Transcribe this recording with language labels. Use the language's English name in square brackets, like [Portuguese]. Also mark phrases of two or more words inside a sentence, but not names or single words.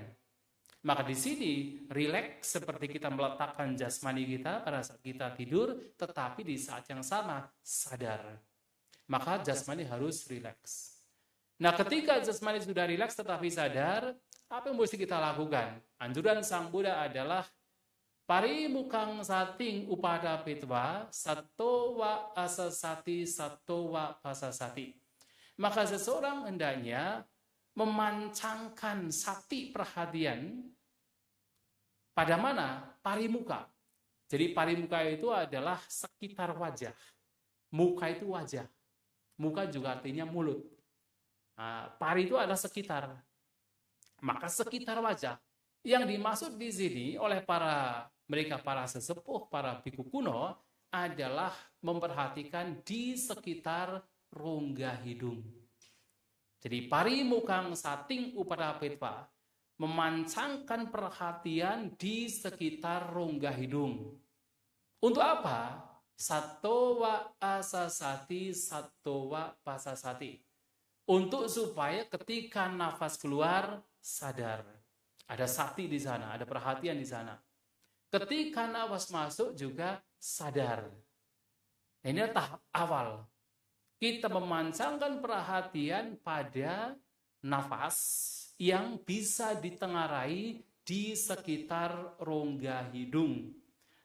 [Indonesian] Maka di sini rileks seperti kita meletakkan jasmani kita pada saat kita tidur, tetapi di saat yang sama sadar. Maka jasmani harus rileks. Nah, ketika jasmani sudah rileks tetapi sadar, apa yang mesti kita lakukan? Anjuran Sang Buddha adalah [Pali] parimukang sating upada pitwa satowa asasati satowa pasasati. [Indonesian] Maka seseorang hendaknya memancangkan sati perhatian pada mana? Parimuka. Jadi parimuka itu adalah sekitar wajah. Muka itu wajah. Muka juga artinya mulut. Nah, pari itu adalah sekitar. Maka sekitar wajah. Yang dimaksud di sini oleh para sesepuh, para biku kuno adalah memperhatikan di sekitar rongga hidung. Jadi [Pali] parimukang sating upadapitva, [Indonesian] memancangkan perhatian di sekitar rongga hidung. Untuk apa? [Pali] Satowa asasati, satowa pasasati. [Indonesian] Untuk supaya ketika nafas keluar, sadar. Ada sati di sana, ada perhatian di sana. Ketika nafas masuk juga sadar. Ini adalah tahap awal. Kita memancangkan perhatian pada nafas yang bisa ditengarai di sekitar rongga hidung.